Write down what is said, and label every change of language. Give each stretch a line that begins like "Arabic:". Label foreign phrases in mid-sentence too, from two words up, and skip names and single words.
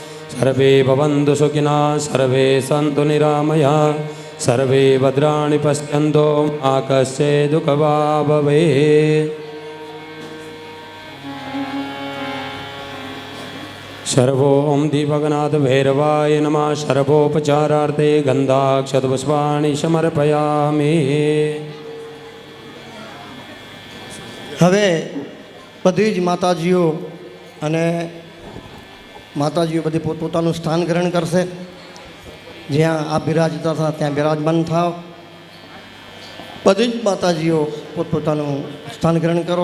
Sanskrit: सर्वे भवन्तु सुखिनः सर्वे सन्तु निरामयाः सर्वे भद्राणि पश्यन्तु मा कश्चित् दुःखभाग् भवेत्। सर्वों दीपगनाथ भैरवाय नमः। सर्वोपचारार्थे गंधाक्षतपुष्पाणि समर्पयामि।
Gujarati: હવે બધી જ માતાજીઓ અને માતાજીઓ બધી પોતપોતાનું સ્થાન ગ્રહણ કરશે. જ્યાં આપ બિરાજતા હતા ત્યાં બિરાજમાન થાવ. બધી જ માતાજીઓ પોતપોતાનું સ્થાન ગ્રહણ કરો.